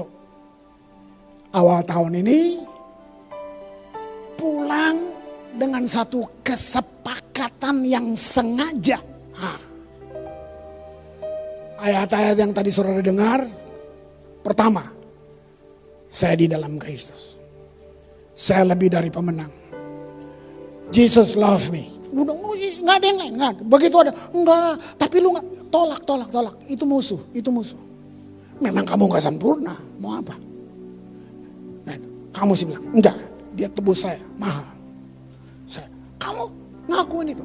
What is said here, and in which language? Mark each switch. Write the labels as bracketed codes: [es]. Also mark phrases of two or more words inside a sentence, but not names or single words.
[id] Yuk, awal tahun ini pulang dengan satu kesepakatan yang sengaja. Ayat-ayat yang tadi saudara dengar, pertama, saya di dalam Kristus. Saya lebih dari pemenang. [en] Jesus love me. [id] Udah, nggak ada yang lain, nggak. Begitu ada, enggak. Tapi lu nggak, tolak. Itu musuh. Memang kamu nggak sempurna, mau apa? Nah, kamu sih bilang, enggak. Dia tebus saya, mahal. Kamu ngakuin itu.